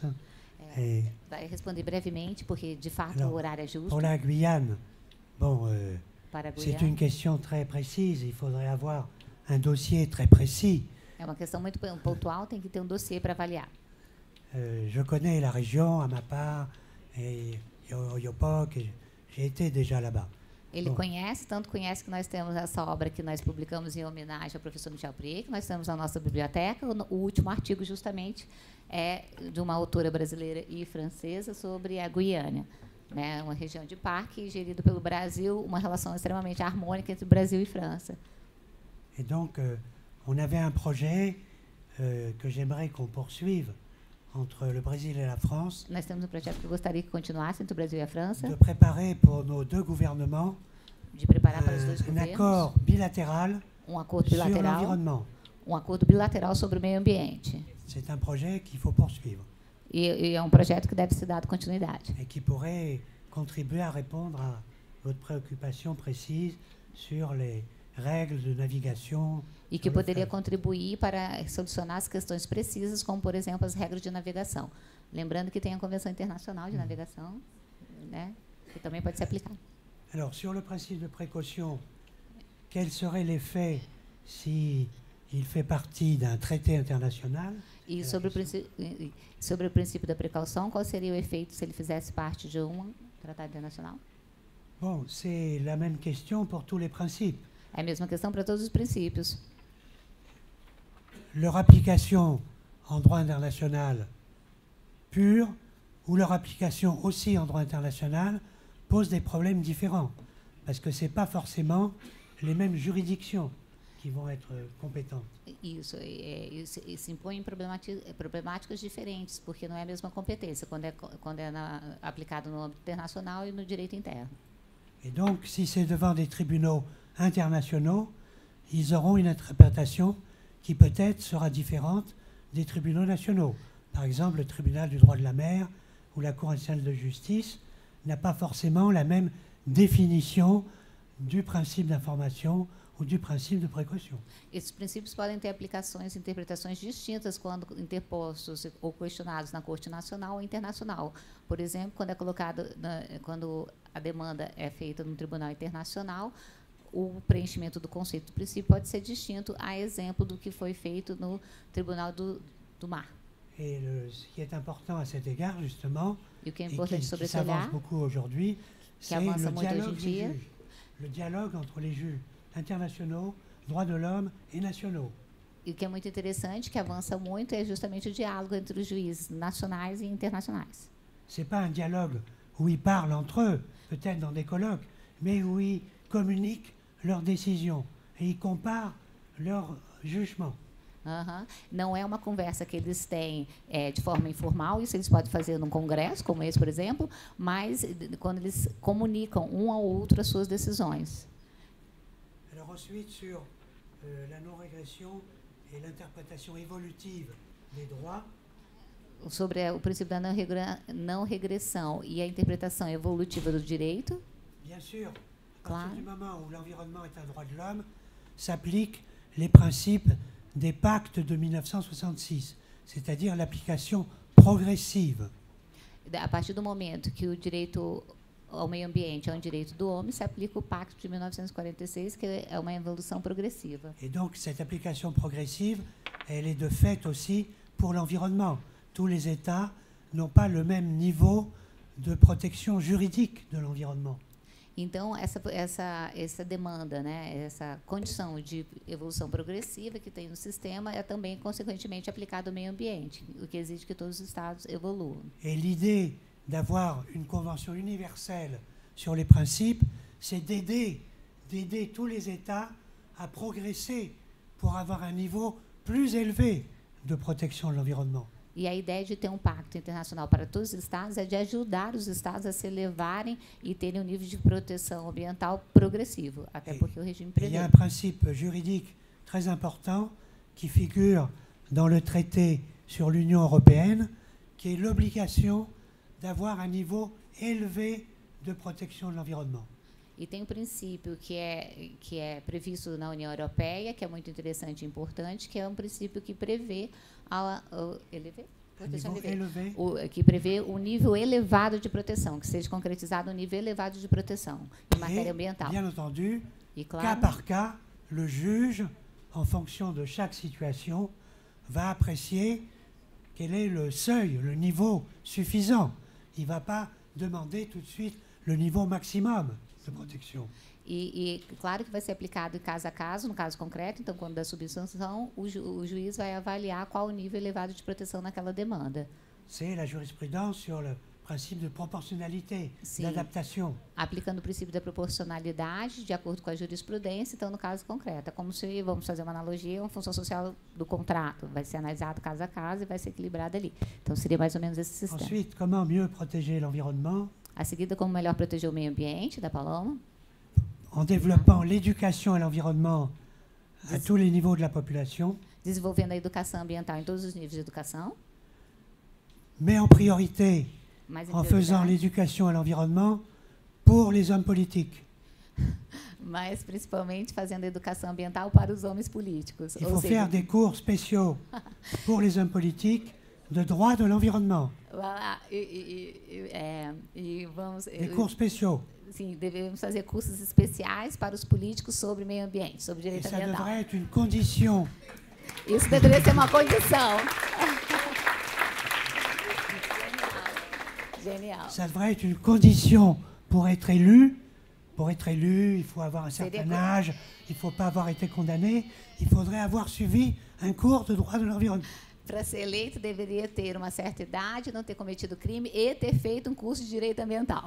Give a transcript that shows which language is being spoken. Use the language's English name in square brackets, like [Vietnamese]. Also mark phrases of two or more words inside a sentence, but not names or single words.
[Portuguese] Vai responder brevemente, porque, de fato, [French] Alors, [Portuguese] o horário é justo. [French] Pour la Guyane, bon, [Portuguese] Para a [French] c'est [Portuguese] Guiana, [French] une question très précise. Il faudrait avoir un dossier très précis. [Portuguese] é uma questão muito pontual, tem que ter um dossiê para avaliar. [French] Je connais la région, Amapá et Oiapoque. J'ai été déjà là-bas. [Portuguese] Ele conhece, tanto conhece que nós temos essa obra que nós publicamos em homenagem ao professor Michel Prier, que nós temos na nossa biblioteca. O último artigo, justamente, é de uma autora brasileira e francesa sobre a Guiana, né, uma região de parque gerida pelo Brasil, uma relação extremamente harmônica entre Brasil e França. [French] Et donc, on avait un projet que j'aimerais qu'on poursuive entre le Brésil et la France, [Portuguese] Nós temos um projeto que eu gostaria que continuasse entre o Brasil e a França, [French] de préparer pour nos deux gouvernements [Portuguese] de preparar para os dois [French] un [Portuguese] governos [French] accord bilatéral [Portuguese] acordo [French] sur [Portuguese] bilateral, [French] l'environnement. [Portuguese] acordo bilateral sobre o meio ambiente. [French] C'est un projet qu'il faut poursuivre [Portuguese] E é um projeto que deve ser dado continuidade. [French] et qui pourrait contribuer à répondre à votre préoccupation précise sur les règles de navigation. [Portuguese] E que poderia contribuir para solucionar as questões precisas, como, por exemplo, as regras de navegação. Lembrando que tem a Convenção Internacional de Navegação, né, que também pode ser aplicada. [French] Alors, sur le principe de précaution, quel serait l'effet si il fait partie d'un traité international? [Portuguese] E sobre o princípio da precaução, qual seria o efeito se ele fizesse parte de um tratado internacional? [French] Bon, c'est la même question pour tous les principes. [Portuguese] É a mesma questão para todos os princípios. [French] Leur application en droit international pur ou leur application aussi en droit international pose des problèmes différents, parce que ce n'est pas forcément les mêmes juridictions qui qui vont être compétentes. [Portuguese] Isso se impõe em problemáticas diferentes, porque não é a mesma competência quando é aplicado no âmbito internacional e no direito interno. [French] Et donc, si c'est devant des tribunaux internationaux, ils auront une interprétation qui peut-être sera différente des tribunaux nationaux. Par exemple, le tribunal du droit de la mer ou la Cour nationale de justice n'a pas forcément la même définition du principe d'information ou du principe de précaution. [Portuguese] Esses princípios podem ter aplicações e interpretações distintas quando interpostos ou questionados na Corte Nacional ou Internacional. Por exemplo, quando a demanda é feita no Tribunal Internacional, o preenchimento do conceito do princípio pode ser distinto, a exemplo do que foi feito no Tribunal do Mar. [French] Et ce qui est important à cet égard, justement, [Portuguese] E o que é [French] et [Portuguese] importante [French] qui [Portuguese] sobre esse [French] s'avance [Portuguese] olhar, [French] beaucoup aujourd'hui, c'est [Portuguese] avança [French] le [Portuguese] muito hoje em [French] dialogue des [Portuguese] dia. [French] juges. Le dialogue entre les juges internationaux, droits de l'homme et nationaux. [Portuguese] E o que é muito interessante, que avança muito, é justamente o diálogo entre os juízes nacionais e internacionais. [French] Ce n'est pas un dialogue où ils parlent entre eux, peut-être dans des colloques, mais où ils communiquent leurs décisions et ils comparent leurs jugements. [Portuguese] Não é uma conversa que eles têm de forma informal, isso eles podem fazer num congresso, como esse, por exemplo, mas quando eles comunicam um ao outro as suas decisões. [French] Alors ensuite, sur la non-régression et l'interprétation évolutive des droits, [Portuguese] sobre o princípio da não regressão e a interpretação evolutiva do direito. [French] Bien sûr, à [Portuguese] Claro. [French] partir du moment où l'environnement est un droit de l'homme, s'appliquent les principes des pactes de 1966, c'est-à-dire l'application progressive. [Portuguese] A partir do momento que o direito ao meio ambiente é um direito do homem, se aplica o Pacto de 1946, que é uma evolução progressiva. [French] Et donc cette application progressive, elle est de fait aussi pour l'environnement. Tous les États n'ont pas le même niveau de protection juridique de l'environnement. [Portuguese] Então, essa demanda, né, essa condição de evolução progressiva que tem no sistema é também, consequentemente, aplicada ao meio ambiente, o que exige que todos os Estados evoluam. [French] Et l'idée d'avoir une convention universelle sur les principes, c'est d'aider tous les États à progresser pour avoir un niveau plus élevé de protection de l'environnement. [Portuguese] E a ideia de ter um pacto internacional para todos os Estados é de ajudar os Estados a se elevarem e terem um nível de proteção ambiental progressivo, até porque o regime [French] Il y a [Portuguese] prevê. [French] un principe juridique très important qui figure dans le traité sur l'Union européenne, qui est l'obligation d'avoir un niveau élevé de protection de l'environnement. [Portuguese] E tem um princípio que é previsto na União Europeia, que é muito interessante e importante, que é um princípio que prevê que prevê um nível elevado de proteção, que seja concretizado um nível elevado de proteção em matéria ambiental. [French] Bien entendu, [Portuguese] E [French] cas [Portuguese] claro, [French] par cas, le juge, en fonction de chaque situation, va apprécier quel est le seuil, le niveau suffisant. Il ne va pas demander tout de suite le niveau maximum de protection. [Portuguese] e claro que vai ser aplicado caso a caso, no caso concreto. Então, quando dá subsanção, o juiz vai avaliar qual o nível elevado de proteção naquela demanda. [French] C'est la jurisprudence sur le principe de proportionnalité, [Portuguese] Sim. [French] d'adaptation. [Portuguese] Aplicando o princípio da proporcionalidade de acordo com a jurisprudência, então, no caso concreto. É como se, vamos fazer uma analogia, uma função social do contrato. Vai ser analisado caso a caso e vai ser equilibrado ali. Então, seria mais ou menos esse sistema. [French] Ensuite, comment mieux protéger l'environnement? [Portuguese] A seguida, como melhor proteger o meio ambiente, da Paloma. [French] En développant l'éducation à l'environnement à tous les niveaux de la population, [Portuguese] Desenvolvendo a educação ambiental em todos os níveis de educação. [French] mais en priorité [Portuguese] Mas, em [French] en faisant [Portuguese] prioridade, [French] l'éducation à l'environnement pour les hommes politiques. [Portuguese] mas principalmente fazendo a educação ambiental para os homens políticos. [French] Il [Portuguese] Ou [French] faut [Portuguese] seja, [French] faire des cours spéciaux pour les hommes politiques de droit de l'environnement. [Portuguese] Vamos, [French] Des cours spéciaux. [Portuguese] sim, devemos fazer cursos especiais para os políticos sobre meio ambiente, sobre [French] Et [Portuguese] direito [French] ça [Portuguese] ambiental. [French] devrait être une condition [Portuguese] Isso deveria ser uma condição. Genial. [French] Ça devrait être une condition pour être élu. Pour être élu, il faut avoir un certain âge, il ne faut pas avoir été condamné, il faudrait avoir suivi un cours de droit de l'environnement. [Portuguese] Para ser eleito, deveria ter uma certa idade, não ter cometido crime e ter feito um curso de direito ambiental.